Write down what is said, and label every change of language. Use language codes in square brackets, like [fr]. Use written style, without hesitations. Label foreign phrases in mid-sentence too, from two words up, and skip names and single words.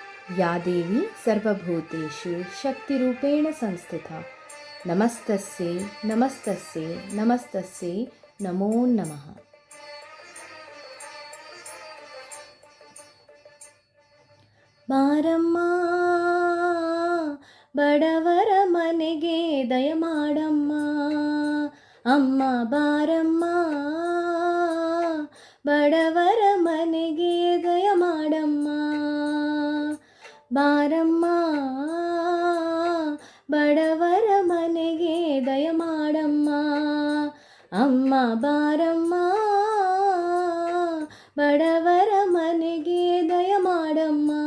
[sa] या देवी सर्वभूतेषु शक्तिरूपेण संस्थिता नमस्तस्यै नमस्तस्यै नमस्तस्यै नमो नमः. [kn] ಬಾರಮ್ಮ ಬಡವರ ಮನೆಗೆ ದಯಮಾಡಮ್ಮ, ಅಮ್ಮ ಬಾರಮ್ಮ ಬಡವರ ಮನೆಗೆ ದಯಮಾಡಮ್ಮ, ಬಾರಮ್ಮ ಬಡವರ ಮನೆಗೆ ದಯಮಾಡಮ್ಮ, ಅಮ್ಮ ಬಾರಮ್ಮ ಬಡವರ ಮನೆಗೆ ದಯಮಾಡಮ್ಮ.